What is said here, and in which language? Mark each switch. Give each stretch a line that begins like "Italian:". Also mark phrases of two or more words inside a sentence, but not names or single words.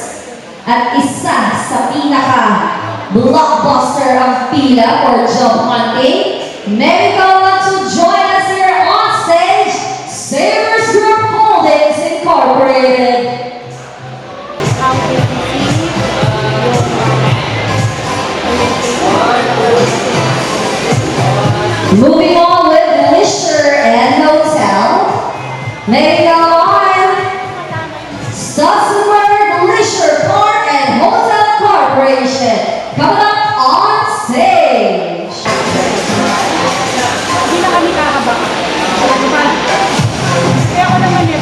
Filipino: At isa sa pinaka-blockbuster ang pila
English: for job hunting, may we go on to join us here on stage, Savers Group Holdings Incorporated. Moving on with leisure and hotel, may we go on, Sussex Leisure Park and Hotel Corporation, coming up on stage.
Filipino: Hindi na kami kakaba. Kaya ako naman